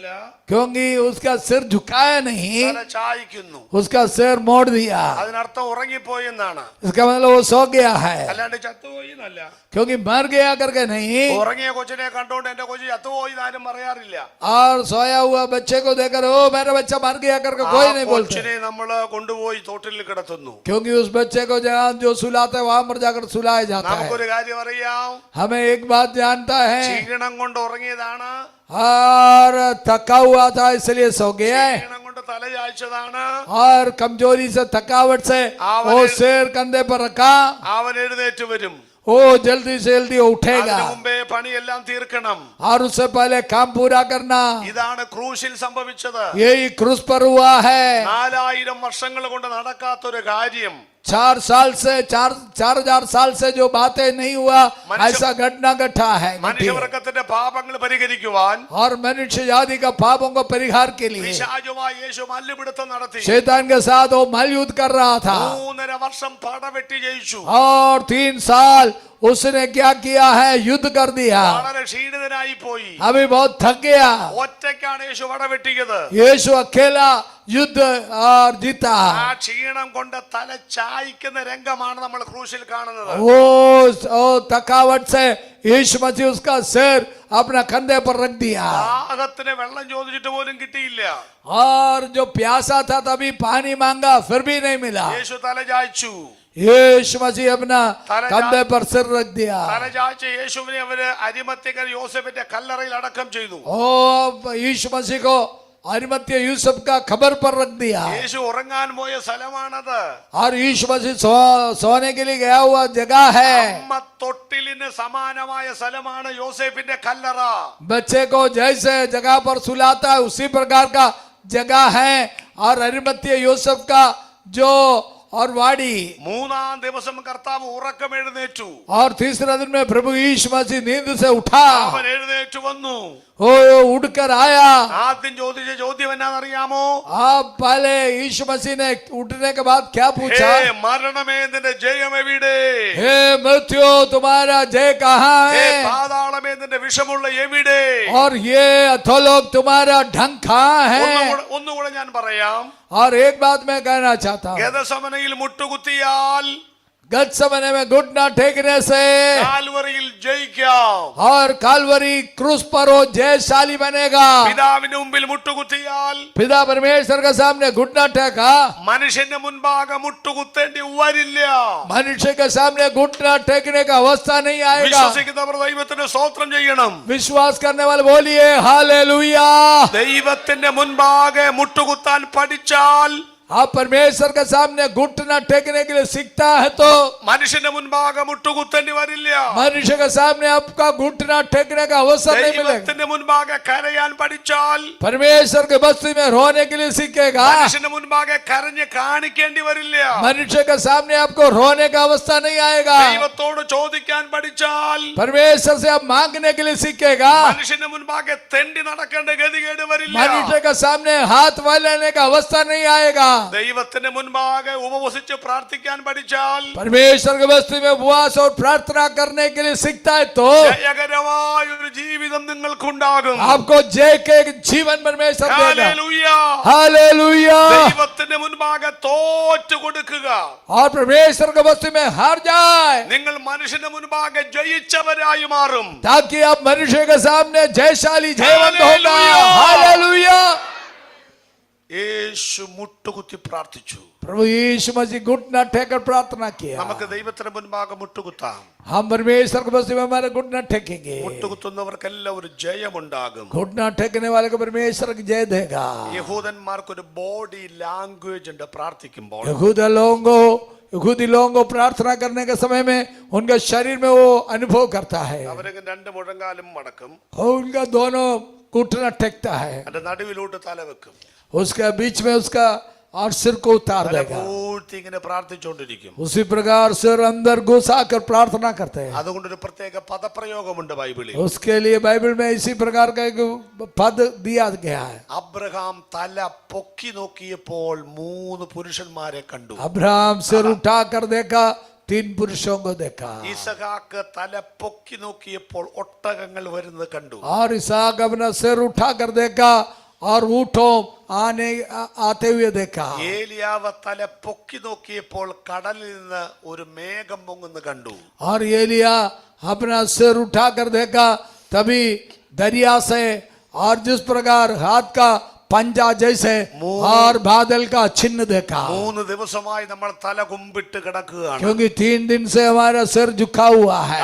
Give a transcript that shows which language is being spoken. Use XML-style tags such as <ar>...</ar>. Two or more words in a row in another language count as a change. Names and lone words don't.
<hi>क्योंकि उसका सिर झुकाया नहीं,</hi> <ml>തല ചായ്ക്കുന്നു.</ml> <hi>उसका सिर मोड़ दिया.</hi> <ml>അതിനർത്ഥം ഉറങ്ങിപ്പോയി എന്നാണ്,</ml> <hi>इसका मतलब वो सो गया है,</hi> <ml>അല്ലാണ്ട് ചത്തുപോയി എന്നല്ല.</ml> <hi>क्योंकि मर गया करके नहीं.</hi> <ml>ഉറങ്ങിയ കൊച്ചിനെ കണ്ടോണ്ട് എന്റെ കൊച്ചു ചത്തുപോയി ആരും പറയാറില്ല.</ml> <hi>और सोया हुआ बच्चे को देखकर ओ मेरा बच्चा मर गया करके ആ कोई नहीं बोलते,</hi> <ml>കൊച്ചിനെ നമ്മള് കൊണ്ടുപോയി തോട്ടിൽ കിടത്തുന്നു.</ml> <hi>क्योंकि उस बच्चे को जहाँ जो सुलाते वहां पर जाकर सुलाया जाता है.</hi> <ml>നമുക്കൊരു കാര്യം അറിയാം,</ml> <hi>हमें एक बात जानता है,</hi> <ml>ക്ഷീണം കൊണ്ട് ഉറങ്ങിയതാണ്,</ml> <hi>और थका हुआ था इसलिए सो गया है,</hi> <ml>ക്ഷീണം കൊണ്ട് തല ചായ്ച്ചതാണ്,</ml> <hi>और कमजोरी से थकावट से वो सिर कंधे पर रखा,</hi> <ml>അവൻ എഴുന്നേറ്റ് വരും.</ml> <hi>वो जल्दी से जल्दी उठेगा,</hi> <ml>അതിനു മുമ്പേ പണിയെല്ലാം തീർക്കണം.</ml> <hi>और उससे पहले काम पूरा करना.</hi> <ml>ഇതാണ് ക്രൂശിൽ സംഭവിച്ചത്.</ml> <hi>यही क्रूस पर हुआ है.</hi> <ml>4000 വർഷങ്ങൾ കൊണ്ട് നടക്കാത്തൊരു കാര്യം</ml> <hi>4,000 साल से जो बातें नहीं हुआ ऐसा घटना घटा है.</hi> <ml>മനുഷ്യവർഗത്തിന്റെ പാപങ്ങൾ പരിഹരിക്കുവാൻ</ml> <hi>और मनुष्य जाति का पापों को परिहार के लिए</hi> <ml>പിശാചുമായി യേശു മല്ലുപിടുത്തം നടത്തി.</ml> <hi>शैतान के साथ वो मल युद्ध कर रहा था,</hi> <ml>3.5 വർഷം പടവെട്ടി ജയിച്ചു.</ml> <hi>और 3 साल उसने क्या किया है, युद्ध कर दिया.</hi> <ml>വളരെ ക്ഷീണിതനായി പോയി.</ml> <hi>अभी बहुत थक गया.</hi> <ml>ഒറ്റയ്ക്കാണ് യേശു പടവെട്ടിയത്.</ml> <hi>यीशु अकेला युद्ध और जीता।</hi> <ml>ആ ക്ഷീണം കൊണ്ട് തല ചായ്ക്കുന്ന രംഗമാണ് നമ്മൾ ക്രൂശിൽ കാണുന്നത്.</ml> <hi>वो थकावट से यीशु मसीह उसका सिर अपना कंधे पर रख दिया</hi> <ml>ദാഹത്തിന് വെള്ളം ചോദിച്ചിട്ട് പോലും കിട്ടിയില്ല.</ml> <hi>और जो प्यासा था तभी पानी मांगा फिर भी नहीं मिला.</hi> <ml>യേശു തല ചായ്ച്ചു.</ml> <hi>यीशु मसीह अपना कंधे पर सिर रख दिया.</hi> <ml>തല ചായ്ച്ച യേശുവിനെ അവര് അരിമത്യക്കൻ യോസേഫിന്റെ കല്ലറയിൽ അടക്കം ചെയ്തു.</ml> <hi>ओ यीशु मसीह को अरिमत्य यूसुफ का खबर पर रख दिया.</hi> <ml>യേശു ഉറങ്ങാൻ പോയ സ്ഥലമാണത്.</ml> <hi>और यीशु मसीह सोने के लिए गया हुआ जगह है.</hi> <ml>അമ്മ തൊട്ടിലിന് സമാനമായ സ്ഥലമാണ് യോസേഫിന്റെ കല്ലറ.</ml> <hi>बच्चे को जैसे जगह पर सुलाता है उसी प्रकार का जगह है. और अरिमत्य यूसुफ का जो और वाड़ी.</hi> <ml>മൂന്നാം ദിവസം കർത്താവ് ഉറക്കം എഴുന്നേറ്റു.</ml> <hi>और तीसरा दिन में प्रभु यीशु मसीह नींद से उठा.</hi> <ml>അവൻ എഴുന്നേറ്റു വന്നു.</ml> <hi>ओ उठकर आया.</hi> <ml>ആദ്യം ചോദിച്ച ചോദ്യം എന്നാണെന്നറിയാമോ?</ml> <hi>आप पहले यीशु मसीह ने उठने के बाद क्या पूछा?</hi> <ml>ഹേ മരണമേ നിന്റെ ജയം എവിടെ?</ml> <hi>हे मृत्यु तुम्हारा जय कहाँ</hi> <ml>ഹേ</ml> <hi>है?</hi> <ml>പാതാളമേ നിന്റെ വിഷമുള്ള എവിടെ?</ml> <hi>और ये अधोलोक तुम्हारा ढंग कहाँ है?</hi> <ml>ഒന്നുകൂടെ ഞാൻ പറയാം.</ml> <hi>और एक बात मैं कहना चाहता हूँ.</hi> <ml>ഗദസമനയിൽ മുട്ടുകുത്തിയാൽ</ml> <hi>गत समय में घुटना टेकने से</hi> <ml>കാൽവറിയിൽ ജയിക്കാം.</ml> <hi>और कालवरी क्रूस पर वो जयशाली बनेगा.</hi> <ml>പിതാവിന് മുമ്പിൽ മുട്ടുകുത്തിയാൽ</ml> <hi>पिता परमेश्वर के सामने घुटना टेका</hi> <ml>മനുഷ്യന്റെ മുൻപാകെ മുട്ടുകുത്തേണ്ടി വരില്ല.</ml> <hi>मनुष्य के सामने घुटना टेकने का अवस्था नहीं आएगा.</hi> <ml>വിശ്വസിക്കുന്നവർ ദൈവത്തിന് സ്തോത്രം ചെയ്യണം.</ml> <hi>विश्वास करने वाले बोलिए हालेलुया.</hi> <ml>ദൈവത്തിന്റെ മുൻപാകെ മുട്ടുകുത്താൻ പഠിച്ചാൽ</ml> <hi>आप परमेश्वर के सामने घुटना टेकने के लिए सीखता है तो</hi> <ml>മനുഷ്യന്റെ മുൻപാകെ മുട്ടുകുത്തേണ്ടി വരില്ല.</ml> <hi>मनुष्य के सामने आपका घुटना टेकने का अवसर नहीं मिलेगा.</hi> <ml>ദൈവത്തിന്റെ മുൻപാകെ കരയാൻ പഠിച്ചാൽ</ml> <hi>परमेश्वर के बस्ती में रोने के लिए सीखेगा.</hi> <ml>മനുഷ്യന്റെ മുൻപാകെ കരഞ്ഞ് കാണിക്കേണ്ടി വരില്ല.</ml> <hi>मनुष्य के सामने आपको रोने का अवस्था नहीं आएगा.</hi> <ml>ദൈവത്തോട് ചോദിക്കാൻ പഠിച്ചാൽ</ml> <hi>परमेश्वर से आप मांगने के लिए सीखेगा.</hi> <ml>മനുഷ്യന്റെ മുൻപാകെ തെണ്ടി നടക്കേണ്ട ഗതികേട് വരില്ല.</ml> <hi>मनुष्य के सामने हाथ वालने का अवस्था नहीं आएगा.</hi> <ml>ദൈവത്തിന്റെ മുൻപാകെ ഉപവസിച്ച് പ്രാർത്ഥിക്കാൻ പഠിച്ചാൽ</ml> <hi>परमेश्वर के बस्ती में उपवास और प्रार्थना करने के लिए सीखता है तो</hi> <ml>ജയകരമായ ഒരു ജീവിതം നിങ്ങൾക്കുണ്ടാകും.</ml> <hi>आपको जय के जीवन परमेश्वर देगा.</hi> <ml>ഹല്ലേലൂയ.</ml> <hi>हालेलुया.</hi> <ml>ദൈവത്തിന്റെ മുൻപാകെ തോറ്റു കൊടുക്കുക.</ml> <hi>और परमेश्वर के बस्ती में हार जाए</hi> <ml>നിങ്ങൾ മനുഷ്യന്റെ മുൻപാകെ ജയിച്ചവരായി മാറും.</ml> <hi>ताकि आप मनुष्य के सामने जयशाली जयवंत होगा. हालेलुया. हालेलुया.</hi> <ml>യേശു മുട്ടുകുത്തി പ്രാർത്ഥിച്ചു.</ml> <hi>प्रभु यीशु मसीह घुटना टेकर प्रार्थना किया.</hi> <ml>നമുക്ക് ദൈവത്തിന് മുൻപാകെ മുട്ടുകുത്താം.</ml> <hi>हम परमेश्वर के बस्ती में हमारे घुटना टेकेंगे.</hi> <ml>മുട്ടുകുത്തുന്നവർക്കെല്ലാം ഒരു ജയമുണ്ടാകും.</ml> <hi>घुटना टेकने वाले को परमेश्वर की जय देगा.</hi> <ml>യഹൂദന്മാർക്കൊരു</ml> <en>body language</en> <ml>ഉണ്ട് പ്രാർത്ഥിക്കുമ്പോൾ.</ml> <hi>यहूदी लोगों को प्रार्थना करने के समय में उनके शरीर में वो अनुभव करता है.</hi> <ml>അവരൊക്കെ രണ്ട് മുഴങ്കാലും മടക്കും.</ml> <hi>और उनका दोनों घुटना टेकता है.</hi> <ml>അതിന്റെ നടുവിലോട്ട് തല വെക്കും.</ml> <hi>उसके बीच में उसका और सिर को उतार देगा.</hi> <ml>പൂഴ്ത്തി ഇങ്ങനെ പ്രാർത്ഥിച്ചുകൊണ്ടിരിക്കും.</ml> <hi>उसी प्रकार सिर अंदर घुसा कर प्रार्थना करते हैं.</hi> <ml>അതുകൊണ്ടൊരു പ്രത്യേക പദപ്രയോഗമുണ്ട് ബൈബിളിൽ.</ml> <hi>उसके लिए बाइबल में इसी प्रकार का एक पद दिया गया है.</hi> <ml>അബ്രഹാം തല പൊക്കി നോക്കിയപ്പോൾ 3 പുരുഷന്മാരെ കണ്ടു.</ml> <hi>अब्राहम सिर उठा कर देखा 3 पुरुषों को देखा.</hi> <ml>ഇസഹാക്ക് തല പൊക്കി നോക്കിയപ്പോൾ ഒട്ടകങ്ങൾ വരുന്നത് കണ്ടു.</ml> <hi>और इसहाक अपना सिर उठा कर देखा और ऊँटों आते हुए देखा.</hi> <ml>ഏലിയാവ് തല പൊക്കി നോക്കിയപ്പോൾ കടലിൽ നിന്ന് ഒരു മേഘം പൊങ്ങുന്നത് കണ്ടു.</ml> <hi>और एलिया अपना सिर उठा कर देखा तभी दरिया से और जिस प्रकार हाथ का पंजा जैसे और बादल का चिन्ह देखा.</hi> <ml>3 ദിവസമായി നമ്മൾ തല കുമ്പിട്ട് കിടക്കുകയാണ്.</ml> <hi>क्योंकि 3 दिन से हमारा सिर झुका हुआ है.</hi>